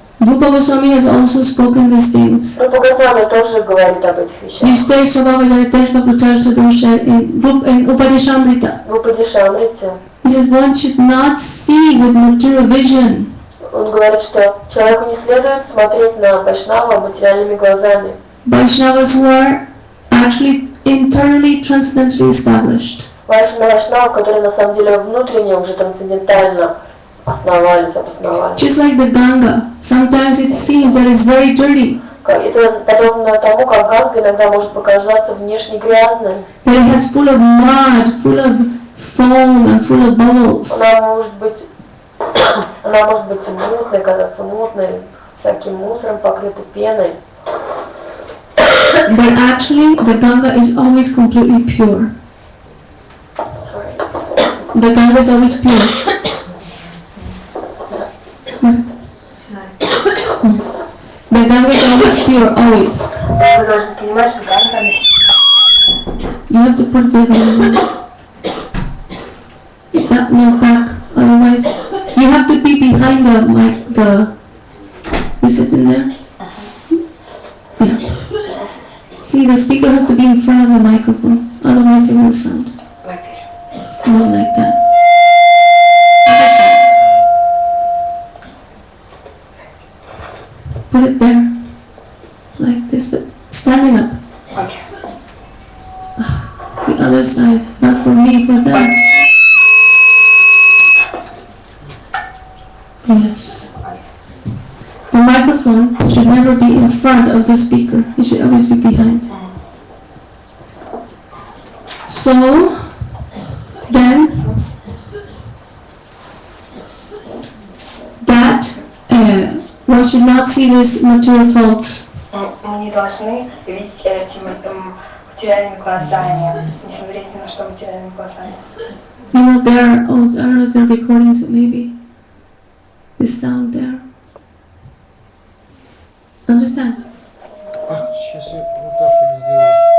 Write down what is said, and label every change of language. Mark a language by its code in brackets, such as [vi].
[en] Rupa Goswami has also spoken these things. [ru] Рупа Госвами тоже говорит об этих вещах. Nishtai Sabhavajayateshva Kucharsadosha [en] in Upadeshamrita. [ru] В Упадишамрите [en] He says one should not see with material vision. [ru] он говорит, что человеку не следует смотреть на Вайшнава материальными глазами. [en] Vaishnavas who are actually internally transcendently established. [ru] Вайшнавы, которые на самом деле внутренне уже трансцендентально обосновались. [en] Just like the Ganga, sometimes it seems that it's very dirty. [ru] Это подобно тому, как Ганга иногда может показаться внешне грязной. [en] That it has full of mud, full of foam and full of bubbles. [ru] Она может быть Она может быть мутной, казаться мутной, всяким мусором покрыта, пеной. [en] But actually, the Ganga is always completely pure. Sorry. The Ganga is always pure. The Ganga is always pure, always. [ru] Вы должны понимать, что Ганга [en] You have to put that one back, otherwise you have to be behind the mic. You sit in there. Yeah. See, the speaker has to be in front of the microphone, otherwise it won't sound. like this. Not like that. Put it there, like this, but standing up. Okay. The other side, not for me, for them. Yes. The microphone should never be in front of the speaker. It should always be behind. So, then, that one should not see this material faults. [ru] Мы не должны видеть эти материальными глазами, не смотреть ни на что материальными глазами. [en] You know, there are, oh, I don't know if there are recordings, but maybe this sound there. Understand? [ru] Сейчас я вот так вот сделаю.